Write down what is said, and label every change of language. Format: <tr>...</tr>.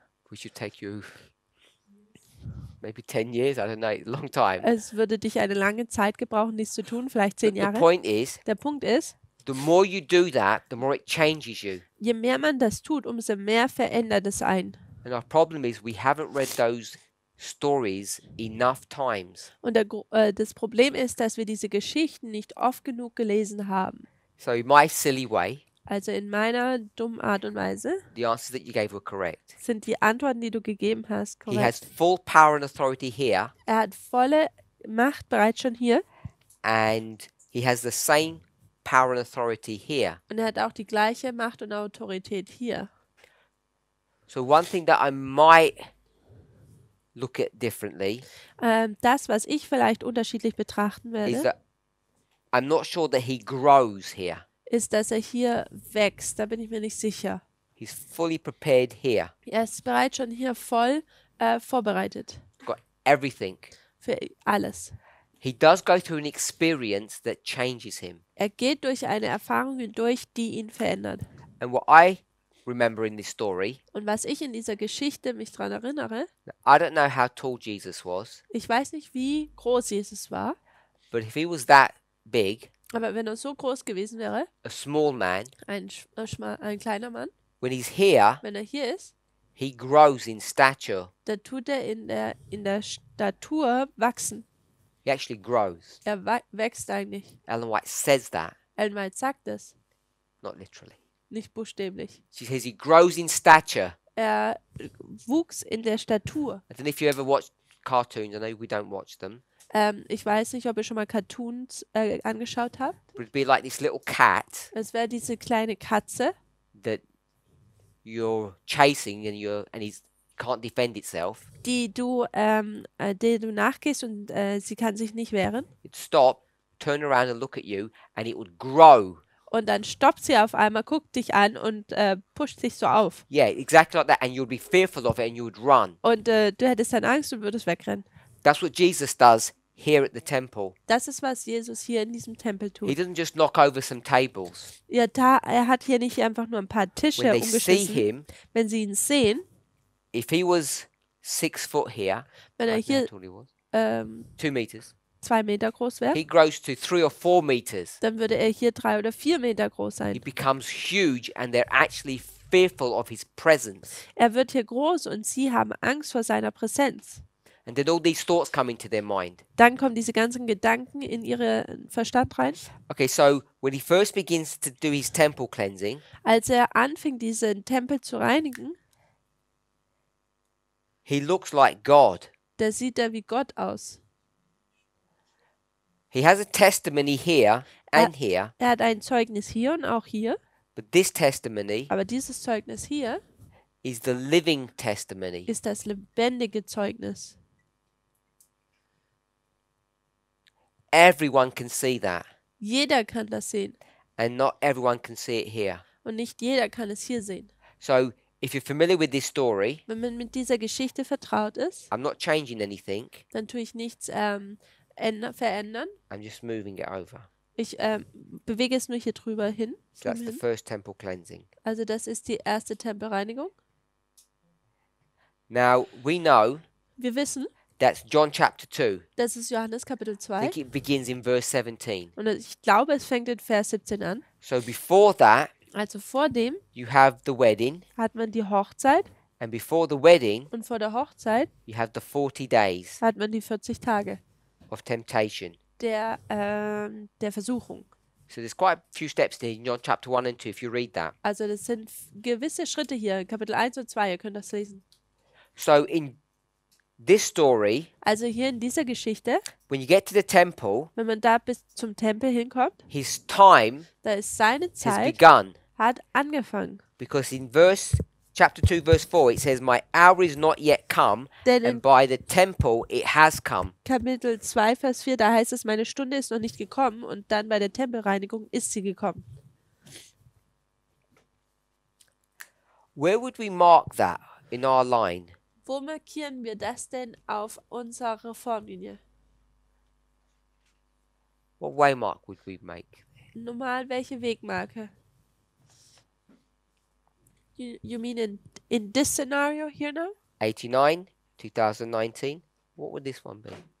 <en>which would take you maybe 10 years, I don't know, a long time.</en> <de>Es würde dich eine lange Zeit gebrauchen, dies zu tun, vielleicht 10</de> <en>But the</en> <de>Jahre.</de> <en>point is,</en> <de>Der Punkt ist,</de> <en>the more you do that, the more it changes you.</en> <de>je mehr man das tut, umso mehr verändert es ein.</de> <en>And our problem is we haven't read those stories enough times.</en> <de>Und das Problem ist, dass wir diese Geschichten nicht oft genug gelesen haben.</de> <en>So in my silly way,</en> <de>Also in meiner dummen Art und Weise</de> <en>the answers that you gave were correct.</en> <de>sind die Antworten, die du gegeben hast,</de> <en>He has</en> <de>korrekt.</de> <en>full power and authority here,</en> <de>Er hat volle Macht bereits schon hier</de> <en>and he has the same power and authority here.</en> <de>und er hat auch die gleiche Macht und Autorität hier.</de> <en>So one thing that I might look at differently</en> <de>Das, was ich vielleicht unterschiedlich betrachten</de> <en>is</en> <de>werde,</de> <en>that I'm not sure that he grows here.</en> <de>ist, dass er hier wächst. Da bin ich mir nicht sicher.</de> <en>He's fully prepared here.</en> <de>Er ist bereits schon hier voll vorbereitet</de> <en>Got everything.</en> <de>für alles.</de> <en>he does go through an experience that changes him.</en> <de>Er geht durch eine Erfahrung hindurch, die ihn verändert.</de> <en>And what I remember in this story,</en> <de>Und was ich in dieser Geschichte mich daran erinnere,</de> <en>I don't know how tall Jesus was,</en> <de>ich weiß nicht, wie groß Jesus war,</de> <en>but if he was that big,</en> <de>aber wenn er so groß gewesen wäre,</de> <en>a small man,</en> <de>ein kleiner Mann,</de> <en>when he's here,</en> <de>wenn er hier ist,</de> <en>he grows in stature.</en> <de>dann tut er in der Statur wachsen.</de> <en>He actually grows.</en> <de>Er wächst eigentlich.</de> <en>Ellen White says that,</en> <de>Ellen White sagt es,</de> <en>not literally.</en> <de>nicht buchstäblich.</de> <en>She says he grows in stature.</en> <de>Er wuchs in der Statur.</de> <en>I don't know if you ever watched cartoons. I know we don't watch them.</en> <de>Ich weiß nicht, ob ihr schon mal Cartoons angeschaut habt.</de> <en>But it'd be like this little cat</en> <de>Es wäre diese kleine Katze,</de> <en>that you're chasing and he can't defend itself.</en> <de>der du nachgehst und sie kann sich nicht wehren.</de> <en>It'd stop, turn around and look at you, and it would grow.</en> <de>Und dann stoppt sie auf einmal, guckt dich an und pusht sich so auf.</de> <en>Yeah, exactly like that. And you'd be fearful of it and you would run.</en> <de>Und du hättest dann Angst und würdest wegrennen.</de> <en>That's what Jesus does here at the temple.</en> <de>Das ist, was Jesus hier in diesem Tempel</de> <en>He</en> <de>tut.</de> <en>doesn't just knock over some tables.</en> <de>Ja, er hat hier nicht einfach nur ein paar Tische</de> <en>When they see</en> <de>umgeschmissen.</de> <en>him,</en> <de>Wenn sie ihn sehen,</de> <en>if he was 6 foot here,</en> <de>wenn er</de> <en>I don't know how</en> <de>hier</de> <en>tall he was, 2</en> <de>2</de> <en>meters,</en> <de>Meter groß wäre,</de> <en>he grows to 3 or 4 meters.</en> <de>dann würde er hier 3 oder 4 Meter groß</de> <en>He</en> <de>sein.</de> <en>becomes huge and they're actually fearful of his presence.</en> <de>Er wird hier groß und sie haben Angst vor seiner Präsenz.</de> <en>And then all these thoughts come into their mind.</en> <de>Dann kommen diese ganzen Gedanken in ihren Verstand rein.</de> <en>Okay, so when he first begins to do his temple cleansing,</en> <de>Als er anfing, diesen Tempel zu reinigen,</de> <en>he looks like God.</en> <de>da sieht er wie Gott aus.</de> <en>He has a testimony here and here,</en> <de>Er hat ein Zeugnis hier und auch hier,</de> <en>but this testimony</en> <de>aber dieses Zeugnis hier</de> <en>is the living testimony.</en> <de>ist das lebendige Zeugnis.</de> <en>Everyone can see that,</en> <de>Jeder kann das sehen</de> <en>and not everyone can see it here.</en> <de>und nicht jeder kann es hier sehen.</de> <en>So if you're familiar with this story,</en> <de>Wenn man mit dieser Geschichte vertraut ist,</de> <en>I'm not changing anything,</en> <de>dann tue ich nichts verändern.</de> <en>I'm just moving it over.</en> <de>Ich bewege es nur hier drüber hin.</de> <en>So that's the first temple cleansing.</en> <de>Also das ist die erste Tempelreinigung.</de> <en>Now, we know</en> <de>Wir wissen,</de> <en>that's John chapter 2.</en> <de>das ist Johannes Kapitel</de> <en>I</en> <de>2.</de> <en>think it begins in verse 17.</en> <de>Und ich glaube, es fängt in Vers 17 an.</de> <en>So before that,</en> <de>Also vor dem</de> <en>you have the wedding,</en> <de>hat man die Hochzeit</de> <en>and before the wedding,</en> <de>und vor der Hochzeit</de> <en>you have the 40 days</en> <de>hat man die 40 Tage</de> <en>of temptation.</en> <de>der Versuchung.</de> <en>So there's quite a few steps there in John chapter 1 and 2 if you read that.</en> <de>Also das sind gewisse Schritte hier, Kapitel 1 und 2, ihr könnt das lesen.</de> <en>So in this story,</en> <de>Also hier in dieser Geschichte,</de> <en>when you get to the temple,</en> <de>wenn man da bis zum Tempel hinkommt,</de> <en>his time</en> <de>da ist seine</de> <en>has</en> <de>Zeit,</de> <en>begun.</en> <de>hat angefangen.</de> <en>Because in chapter 2, verse 4, it says, My hour is not yet come,</en> <de>Denn in</de> <en>and by the temple it has come.</en> <de>Kapitel 2, Vers 4, da heißt es, meine Stunde ist noch nicht gekommen und dann bei der Tempelreinigung ist sie gekommen.</de> <en>Where would we mark that in our line?</en> <de>Wo markieren wir das denn auf unserer Formlinie?</de> <en>What waymark would we make?</en> <de>Normal welche Wegmarke?</de> <en>You mean in this scenario here now? 89, 2019. What would this one be?</en>